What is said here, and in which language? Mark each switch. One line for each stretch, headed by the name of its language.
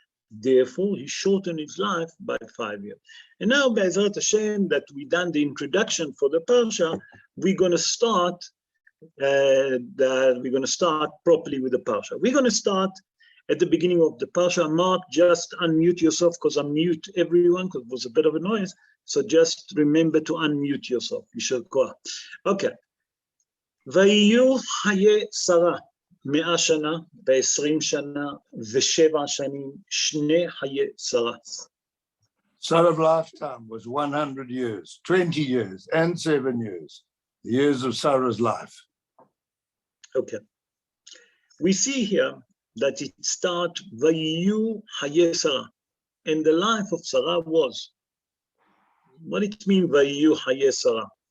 English: Therefore, he shortened his life by 5 years. And now, Be'ezrat Hashem, that we done the introduction for the Parsha, we're going to start that we're going to start properly with the Parsha. We're going to start at the beginning of the Parsha. Mark, just unmute yourself, because I mute everyone because it was a bit of a noise. So just remember to unmute yourself. Okay.
Hebrew: ויהיו חיי שרה 100 שנה ו20 שנה ו7 שנים, שני חיי שרה.
English: Sarah's lifetime was 100 years, 20 years, and 7 years. The years of Sarah's life. Okay. We see here that it starts
Hebrew: ויהיו חיי שרה.
English: And the life of Sarah was. What it means
Hebrew: ויהיו חיי שרה?